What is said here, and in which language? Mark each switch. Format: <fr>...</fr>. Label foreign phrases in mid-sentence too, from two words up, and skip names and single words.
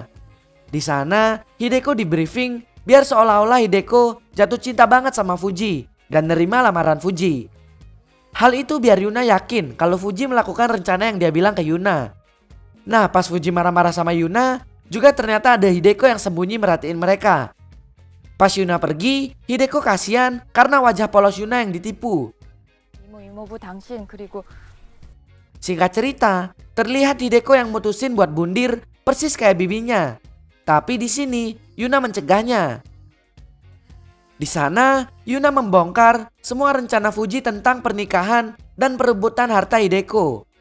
<id>Di sana Hideko di briefing biar seolah-olah Hideko jatuh cinta banget sama Fuji dan nerima lamaran Fuji. Hal itu biar Yuna yakin kalau Fuji melakukan rencana yang dia bilang ke Yuna. Nah, pas Fuji marah-marah sama Yuna, juga ternyata ada Hideko yang sembunyi merhatiin mereka. Pas Yuna pergi, Hideko kasihan karena wajah polos Yuna yang ditipu.</id> <ko>이모부 당신 그리고</ko> <id>Singkat cerita, terlihat Hideko yang mutusin buat bundir persis kayak bibinya. Tapi di sini Yuna mencegahnya. Di sana Yuna membongkar semua rencana Fuji tentang pernikahan dan perebutan harta Hideko.</id>